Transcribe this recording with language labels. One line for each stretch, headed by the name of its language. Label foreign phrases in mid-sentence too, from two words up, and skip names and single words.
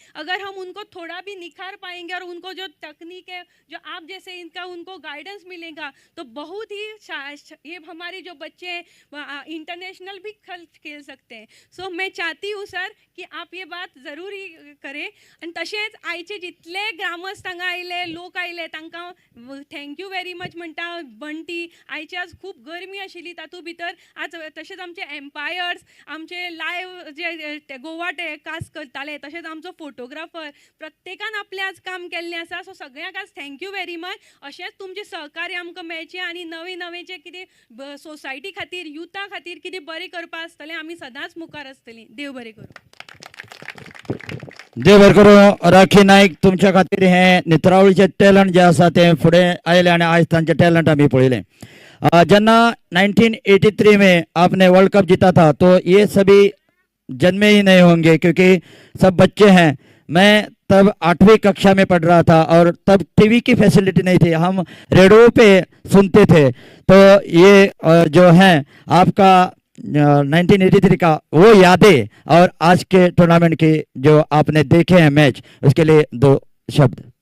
Hindi: अगर हम उनको थोड़ा भी निखार पाएंगे और उनको जो तकनीक है, जो आप जैसे इनका उनको गाइडेंस मिलेगा, तो बहुत ही ये हमारे जो बच्चे हैं इंटरनेशनल भी खेल सकते हैं. सो मैं चाहती हूँ सर की आप ये बात जरूर ही करें.
Konkani: आणि तसेच आयचे जितले ग्रामस्थ हांगा आयले, लोक आयले, तांकां
English: thank you very much
Konkani: म्हणटा. बंटी आयची आज खूप गरमी आशिल्ली, तातूंत भितर आज तशेंच आमचे एम्पायर्स, आमचे लायव्ह जे गोवा कास्ट करताले, तशेंच आमचो फोटोग्राफर, प्रत्येकान आपलें आज काम केल्लें आसा. सो सगळ्यांक आज
English: thank you very much.
Konkani: अशेंच तुमचें सहकार्य आमकां मेळचें आनी नवें नवें जें कितें सोसायटी खातीर, युथा खातीर कितें बरें करपा आसतलें, आमी सदांच मुखार आसतलीं. देव बरें करूं. देव बरें करूं. राखी नाईक तुमच्या खातीर हे नेत्रावळीचे टॅलंट जे आसा ते फुडें आयले आनी आयज तांचे टॅलंट आमी पळयलें.
Hindi: जेन्ना 1983 में आपने वर्ल्ड कप जीता था, तो ये सभी जन्मे ही नहीं होंगे क्योंकि सब बच्चे हैं. मैं तब 8वीं कक्षा में पढ़ रहा था और तब टीवी की फैसिलिटी नहीं थी, हम रेडियो पे सुनते थे. तो ये जो है आपका 1983 का वो यादें और आज के टूर्नामेंट की जो आपने देखे हैं मैच, उसके लिए 2 शब्द.